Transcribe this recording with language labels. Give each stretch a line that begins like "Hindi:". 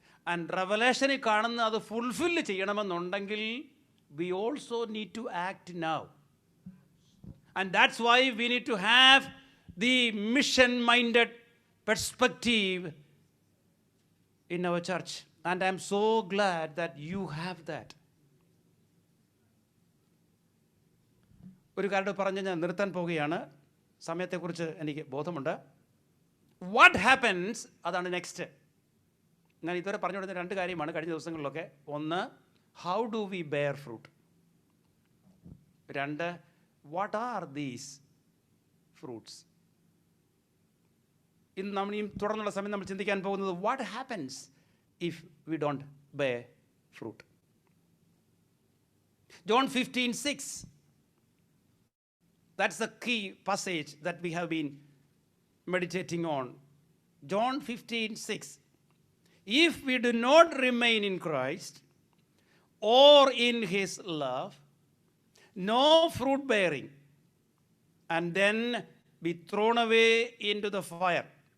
English: And Revelation
Malayalam: കാണുന്ന അത് fulfil ചെയ്യണമെന്നുണ്ടെങ്കിൽ
English: we also need to act now. And that's why we need to have the mission-minded perspective in our church. And I'm so glad that you have that.
Malayalam: ഒരു കാര്യം പറഞ്ഞ് ഞാൻ നിർത്താൻ പോവുകയാണ്. സമയത്തെക്കുറിച്ച് എനിക്ക് ബോധമുണ്ട്.
English: what happens,
Malayalam: അതാണ് നെക്സ്റ്റ്. ഞാൻ ഇതുവരെ പറഞ്ഞു കൊടുത്ത 2 കാര്യമാണ് കഴിഞ്ഞ ദിവസങ്ങളിലൊക്കെ.
English: ഒന്ന്, how do we bear fruit. 2, what are these fruits.
Malayalam: ഇന്ന് നമ്മൾ ഈ തുടർന്നുള്ള സമയം നമ്മൾ ചിന്തിക്കാൻ പോകുന്നത്
English: What happens if we don't bear fruit. John 15:6. That's the key passage that we have been meditating on. John 15:6. If we do not remain in Christ or in his love, no fruit bearing, and then be thrown away into the fire.